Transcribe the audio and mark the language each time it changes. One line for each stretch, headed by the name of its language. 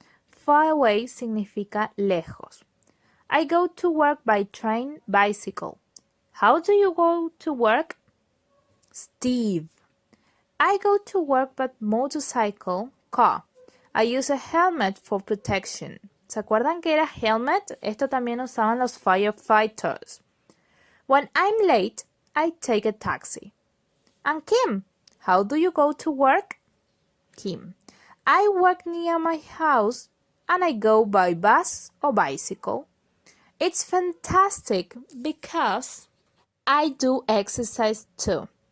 English: Far away
Spanish: significa lejos.
English: I go to work by train, bicycle. How do you go to work? Steve. I go to work by motorcycle, car. I use a helmet for protection.
Spanish: ¿Se acuerdan que era helmet? Esto también usaban los firefighters.
English: When I'm late, I take a taxi. And Kim, how do you go to work? Kim. I work near my house and I go by bus or bicycle. It's fantastic because I do exercise too.